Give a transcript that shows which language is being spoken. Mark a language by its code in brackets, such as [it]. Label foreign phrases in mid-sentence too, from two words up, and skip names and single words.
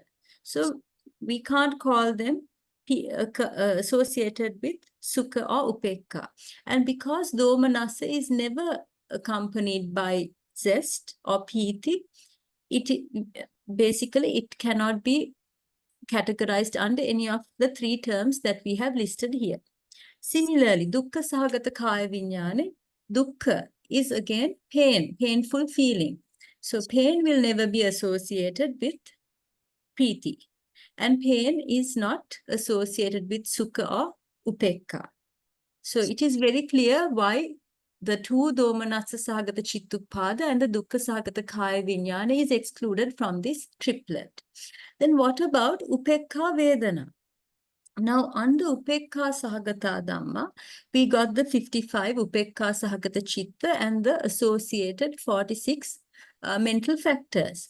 [en] So we can't call them associated with sukha or upekkhā. And because domanassa is never accompanied by zest or pīti, it cannot be categorized under any of the 3 terms that we have listed here. Similarly, [pi] dukkhasahagatā kaya viññāne, [en] dukkha is again pain, painful feeling. So pain will never be associated with pīti. And pain is not associated with sukha or upekkhā. So it is very clear why the 2 [pi] domanassa sahagata chittuppada [en] and the [pi] dukkha sahagata kaya viññāna [en] is excluded from this triplet. Then what about [pi] upekkhā vedana? [en] Now, under upekkhāsahagatā Dhamma, we got the 55 [pi] upekkhāsahagata chitta [en] and the associated 46 mental factors.